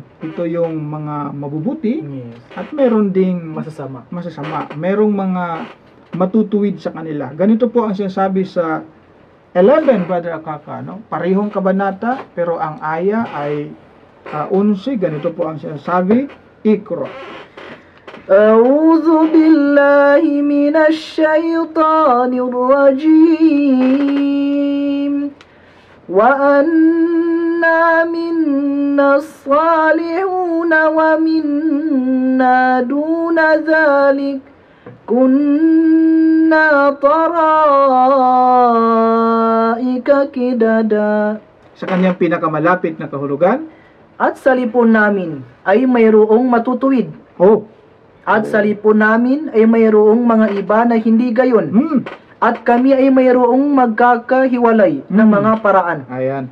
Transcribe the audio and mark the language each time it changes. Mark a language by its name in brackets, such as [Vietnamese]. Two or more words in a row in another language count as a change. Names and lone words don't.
[Filipino] Ito yung mga mabubuti Yes. at meron ding Masasama. masasama. Merong mga matutuwid sa kanila. Ganito po ang sinasabi sa 11, Brother Akaka, no? Parehong kabanata, pero ang aya ay 11. Ganito po ang sinasabi. Iqra. [Arabic] أعوذ بالله من الشيطان الرجيم. وأنا منا الصالحون ومنا دون ذلك كنا طرائق قددا. [Filipino] Sa kanyang pinakamalapit na kahulugan. At sa lipon namin ay mayroong matutuwid. Oh. At sa lipon namin ay mayroong mga iba na hindi gayon. At kami ay mayroong magkakahiwalay ng mga paraan. Ayan.